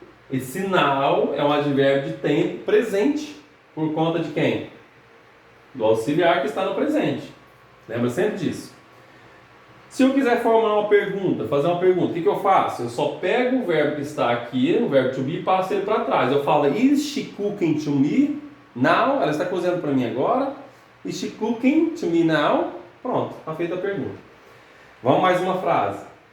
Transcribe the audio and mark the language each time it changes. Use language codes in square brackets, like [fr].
[pt] Esse now é um advérbio de tempo presente, por conta de quem? Do auxiliar que está no presente. Lembra sempre disso. Se eu quiser formular uma pergunta, fazer uma pergunta, o que eu faço? Eu só pego o verbo que está aqui, o verbo to be, e passo ele para trás. Eu falo, [en] is she cooking to me now? [pt] Ela está cozinhando para mim agora. [en] Is she cooking to me now? [pt] Pronto, está feita a pergunta. Vamos mais uma frase.